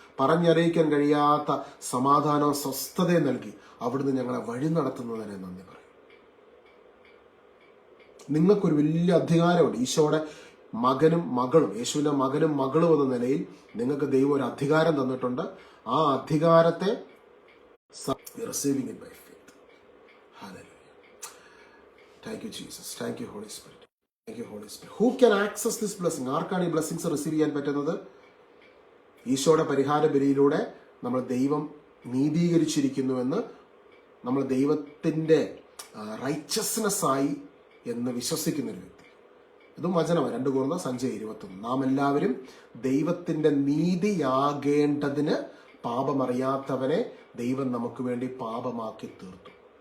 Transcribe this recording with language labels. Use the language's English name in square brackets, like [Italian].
[Malayalam] പറഞ്ഞറിയിക്കാൻ കഴിയാത്ത സമാധാനവും സ്വസ്ഥതയും നൽകി അവിടുന്ന് ഞങ്ങളെ വഴി നടത്തുന്നതിനെ നന്ദി പറയും. നിങ്ങൾക്കൊരു വലിയ അധികാരമുണ്ട്. ഈശോയുടെ മകനും മകളും, യേശുവിന്റെ മകനും മകളും എന്ന നിലയിൽ നിങ്ങൾക്ക് ദൈവം ഒരു അധികാരം തന്നിട്ടുണ്ട്. ആ അധികാരത്തെ [English] receiving it by faith. Hallelujah. Thank you Jesus. Thank you Holy Spirit. Thank you Holy Spirit. Who can access this blessing? [Malayalam] ആർക്കാണ് ഈ [English] blessings receive [Malayalam] ചെയ്യാൻ പറ്റുന്നത്? ഈശോയുടെ പരിഹാര ബലിയിലൂടെ നമ്മൾ ദൈവം നീതീകരിച്ചിരിക്കുന്നുവെന്ന്, നമ്മൾ ദൈവത്തിന്റെ റൈച്ചസ്നെസ് ആയി എന്ന് വിശ്വസിക്കുന്ന ഒരു വ്യക്തി. ഇതും വചനമാണ്. 2 Corinthians 5:21. നാം എല്ലാവരും ദൈവത്തിന്റെ നീതിയാകേണ്ടതിന് പാപമറിയാത്തവനെ ദൈവം നമുക്ക് വേണ്ടി പാപമാക്കി തീർത്തു.